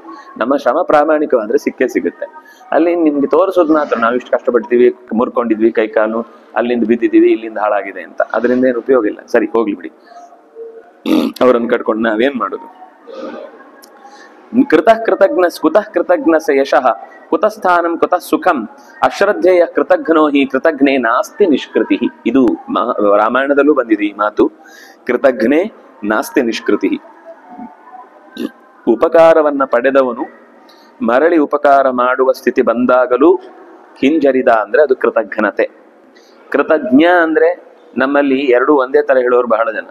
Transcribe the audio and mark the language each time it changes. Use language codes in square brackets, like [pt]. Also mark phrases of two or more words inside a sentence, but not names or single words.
[kn] ನಮ್ಮ ಶ್ರಮ ಪ್ರಾಮಾಣಿಕವಾದ್ರೆ ಸಿಕ್ಕೇ ಸಿಗುತ್ತೆ. ಅಲ್ಲಿ ನಿಮ್ಗೆ ತೋರಿಸೋದು ಮಾತ್ರ ನಾವು ಇಷ್ಟು ಕಷ್ಟಪಡ್ತೀವಿ, ಮುರ್ಕೊಂಡಿದ್ವಿ ಕೈಕಾಲು, ಅಲ್ಲಿಂದ ಬಿದ್ದಿದ್ದೀವಿ, ಇಲ್ಲಿಂದ ಹಾಳಾಗಿದೆ ಅಂತ. ಅದರಿಂದ ಏನು ಉಪಯೋಗ ಇಲ್ಲ. ಸರಿ ಹೋಗ್ಲಿ ಬಿಡಿ, ಅವರನ್ನು ಕಟ್ಕೊಂಡು ನಾವೇನ್ ಮಾಡುದು? [sa] ಕುತಃ ಕೃತಜ್ಞಸ ಯಶಃ ಕುತಸ್ಥಾನಂ ಕುತಃ ಸುಖಂ ಅಶ್ರದ್ಧೇಯ ಕೃತಘ್ನೋ ಹಿ ಕೃತಘ್ನೇ ನಾಸ್ತಿ ನಿಷ್ಕೃತಿ. [kn] ಇದು ರಾಮಾಯಣದಲ್ಲೂ ಬಂದಿದೆ ಈ ಮಾತು. [sa] ಕೃತಘ್ನೇ ನಾಸ್ತಿ ನಿಷ್ಕೃತಿ. [kn] ಉಪಕಾರವನ್ನ ಪಡೆದವನು ಮರಳಿ ಉಪಕಾರ ಮಾಡುವ ಸ್ಥಿತಿ ಬಂದಾಗಲೂ ಹಿಂಜರಿದ ಅಂದ್ರೆ ಅದು ಕೃತಜ್ಞತೆ. ಕೃತಜ್ಞ ಅಂದ್ರೆ ನಮ್ಮಲ್ಲಿ ಎರಡು ಒಂದೇ ತರ ಹೇಳೋರು ಬಹಳ ಜನ.